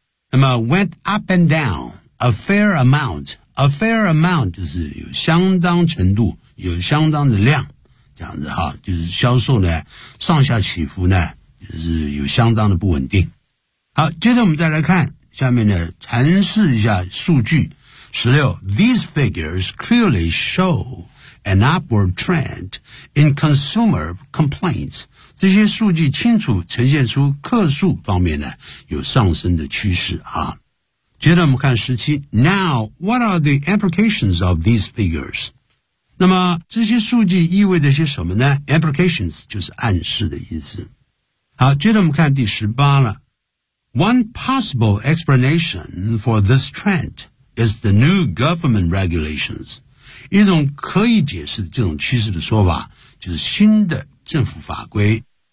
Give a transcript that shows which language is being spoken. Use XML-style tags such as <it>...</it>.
<zh>那么</zh> <en>went up and down a fair amount, a fair amount</en> <zh>就是有相当程度，有相当的量。这样子哈，就是销售呢上下起伏呢就是有相当的不稳定。好，接着我们再来看下面呢，阐释一下数据。</zh> <en>16 These figures clearly show an upward trend in consumer complaints.</en> <zh>这些数据清楚呈现出客诉方面呢有上升的趋势啊。接着我们看</zh> <en>17 Now, what are the implications of these figures?</en> <zh>那么这些数据意味着些什么呢 ?Implications 就是暗示的意思。好，接着我们看第十八了。</zh> <en>One possible explanation for this trend is the new government regulations.</en> <zh>一种可以解释这种趋势的说法就是新的政府法规。</zh>